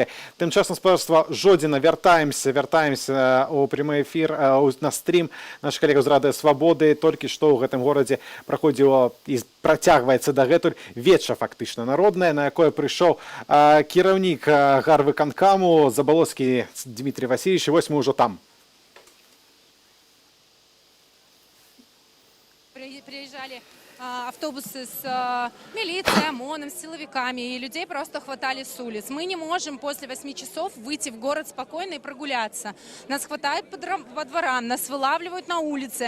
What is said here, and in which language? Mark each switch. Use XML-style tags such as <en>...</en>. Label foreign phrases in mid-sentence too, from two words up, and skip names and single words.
<be>Тым часам спадарства Жодзіна, вяртаемся у прямы эфір, на стрім. Наш калега з Рады Свабоды толькі што ў гэтым горадзе праходзіла і працягваецца дагэтуль веча фактычна народная, на якое прыйшоў кіраўнік гарвыканкаму Забалоцкі Дмітрий Васильевич, і вось мы ўжо там.</be> <ru>Приезжали автобусы с милицией, ОМОНом, с силовиками, и людей просто хватали с улиц. Мы не можем после 8 часов выйти в город спокойно и прогуляться. Нас хватают по дворам, нас вылавливают на улице.</ru>